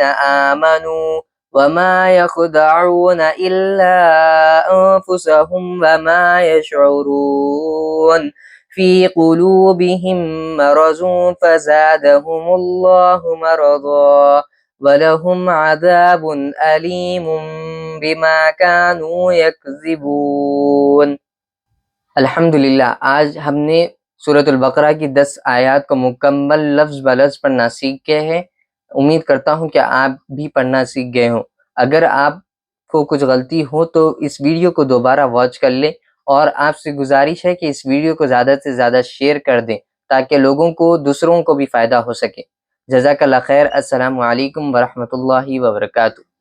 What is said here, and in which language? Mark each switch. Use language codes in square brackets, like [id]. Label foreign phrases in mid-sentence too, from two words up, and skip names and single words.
[ar] آمنوا وما يخدعون إلا أنفسهم وما يشعرون في قلوبهم مرض فزادهم الله مرضا ولهم عذاب أليم بما كانوا يكذبون. अल्हम्दुलिल्लाह, [hi] आज हमने सूरतुल बकरा की 10 आयत को मुकम्मल लफ्ज़ ब लफ्ज़ पढ़ना सीख गए हैं। उम्मीद करता हूँ कि आप भी पढ़ना सीख गए हों। अगर आपको कुछ गलती हो तो इस वीडियो को दोबारा वॉच कर लें और आपसे गुजारिश है कि इस वीडियो को ज़्यादा से ज़्यादा शेयर कर दें ताकि लोगों को, दूसरों को भी फ़ायदा हो सके। [ar] جزاك الله خير. السلام عليكم ورحمة الله وبركاته.